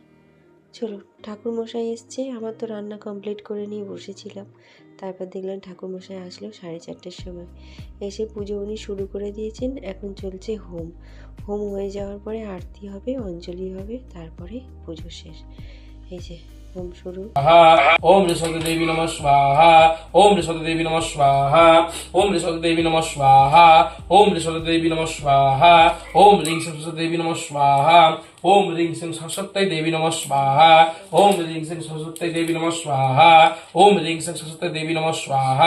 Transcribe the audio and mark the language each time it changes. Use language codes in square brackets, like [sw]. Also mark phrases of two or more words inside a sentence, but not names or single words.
[bn] চলো, ঠাকুর মশাই এসছে, আমার তো রান্না কমপ্লিট করে নিয়ে বসেছিলাম। তারপর দেখলাম ঠাকুর মশাই আসলো 4:30টার সময়, এসে পুজো উনি শুরু করে দিয়েছেন। এখন চলছে হোম। হোম হয়ে যাওয়ার পরে আরতি হবে, অঞ্জলি হবে, তারপরে পুজো শেষ। এই যে হোম শুরু। [sa] ओम सरस्वती देवी नमः स्वाहा। ओम सरस्वती देवी नमः स्वाहा। ओम सरस्वती देवी नमः स्वाहा। ओम सरस्वती देवी नमः स्वाहा। ओम ह्रीं सरस्वती देवी नमः स्वाहा। ओम ह्रीं सरस्वती देवी नमः स्वाहा। ओम ह्रीं सरस्वती देवी नमः स्वाहा। ओम ह्रीं सरस्वती देवी नमः स्वाहा।